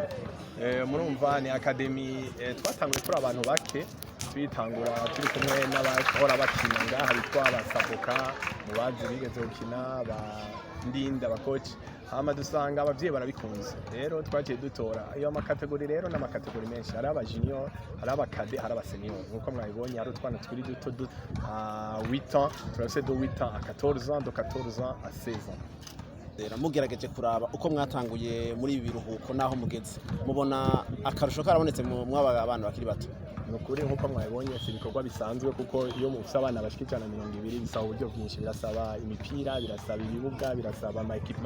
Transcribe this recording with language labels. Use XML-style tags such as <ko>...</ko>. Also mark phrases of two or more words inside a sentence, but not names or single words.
<rn>Murumva ni Academy twatanguye kuri abantu bake, twitangura turi kumwe n'abahora bakina ngaha bitwa abasaboka mu bazi bigeze gukina ndinda abakoci, hama dusanga abavyeyi barabikunze. Rero twagiye dutora iyo amakategori, rero n'amakategori menshi, hari aba junior, hari abakade, hari aba senior. Nkuko mwabibonye hari utwana twiri duto</rn> <fr>8 ans,</fr> <rn>turafise</rn> <fr>de 8 ans à 14 ans, de 14 ans à 16 ans.</fr> <rn>Mugerageje kuraba uko mwatanguye muri ibi biruhuko naho mugeze, mubona akarusho karabonetse mwaba abana bakiri bato? Nukuri nkuko mwabibonye si ibikorwa bisanzwe, kuko iyo mufise abana bashika 120 bisaba uburyo bwinshi, birasaba imipira, birasaba ibibuga, birasaba ama equipment.</rn>